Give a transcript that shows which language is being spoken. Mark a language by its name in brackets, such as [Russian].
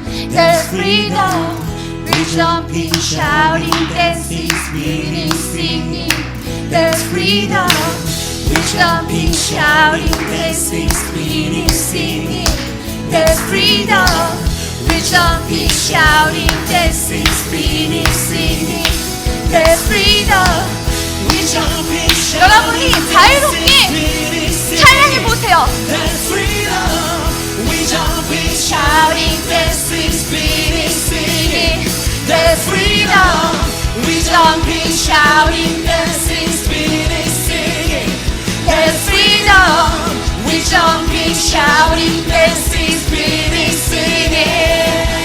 [English] There's freedom. We're jumping, shouting, dancing, spinning, singing. There's freedom. We're jumping, shouting, dancing, spinning, singing. There's freedom. We're jumping, shouting, dancing, spinning, singing. There's freedom. We're jumping, [Korean] 여러분이 자유롭게 찬양해 보세요. [English] There's freedom. We're jumping, shouting, dancing, spinning, singing. There's freedom. We're jumping, shouting, dancing, spinning, singing. There's freedom. shouting, dancing, screaming, singing.